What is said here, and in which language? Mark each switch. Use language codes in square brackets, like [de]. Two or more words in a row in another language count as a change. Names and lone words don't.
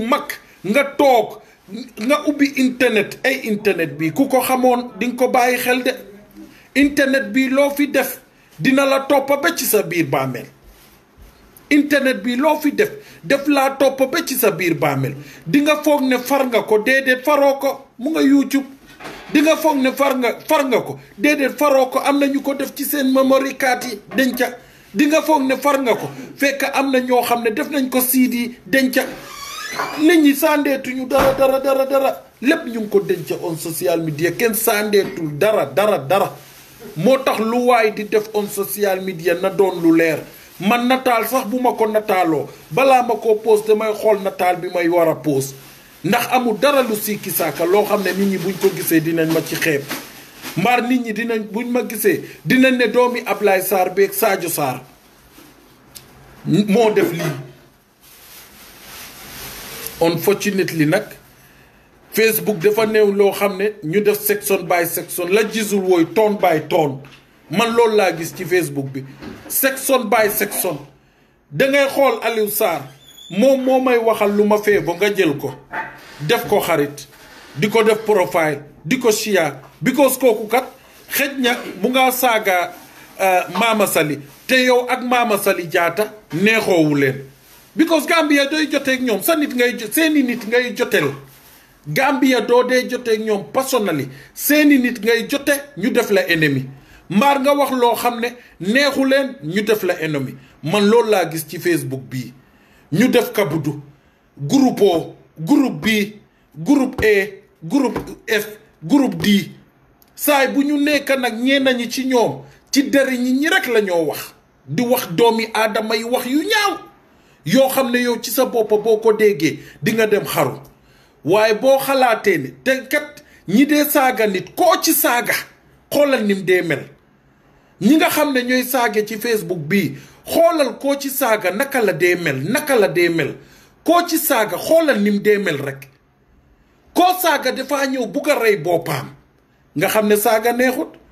[wo] mag nga toog nga ubbi internet ay internet bi ku ko xamoon di nga ko bàyyi xel de internet bi loo fi def dina la toppa ba ci sa biir bàmmeel internet bi loo fi def laa topp ba ci sa biir bàmmeel di nga foog ne far nga ko déedéet faroo ko mu nga YouTube di nga foog ne far nga ko déedéet faroo ko am na ñu ko def ci seen [en] memory card [wo] yi denca di nga foog ne far nga ko fekk am na ñoo xam ne def nañ ko CD denca nit ñi sandeetuñu dara lépp ñu ngi ko denca [en] on social media [wo] kenn sandeetul dara moo tax lu waay di def [en] on social media [wo] na doon lu leer man nataal sax bu ma ko nataaloo balaa ma ko post damay xool nataal bi may war a post ndax amul dara lu sikki saaka loo xam ne nit ñi buñ ko gisee dinañ ma ci xeeb mbaar nit ñi buñ ma gisee dinañ ne doomi Ablaye Sarr beeg Sadio Sarr moo def lii. Unfortunately nag Facebook dafa néew loo xam ne ñu def [en] section by section [wo] la gisul wooy [en] tone by tone [wo] man loolu laa gis ci Facebook bi [en] section by section [wo] dangay xool Aliou Sarr moom moo may waxal lu ma fee ba nga jël ko def ko xarit di ko def profile di ko share because kooku kat xëj na bu nga saaga Mama Sali te yow ak Mama Sali Jatta neexoowu leen because Gambia dooy joteeg ñoom seeni nit ngay jotel Gambia doo dee joteeg ñoom personally seeni nit ngay jote ñu def la ennemi mbaar nga wax loo xam ne neexu leen ñu def la ennemi man loolu laa gis ci Facebook bii ñu def kabudu groupe O groupe B groupe E groupe F groupe D saay bu ñu nekk nag ñenn ñi ci ñoom ci deri ñi rek la ñoo wax di wax doomi aadama yi wax yu ñaaw yoo xam ne yow ci sa bopp boo ko déggee di nga dem xaru waaye boo xalaatee ne te kat ñi dee saaga nit koo ci saaga xoolal nim dee mel ñi nga xam ne ñooy saage ci Facebook bii xoolal koo ci saaga naka la dee mel koo ci saaga xoolal nim dee mel rek koo saaga dafaa ñëw bugg a rey boppam nga xam ne saaga neexut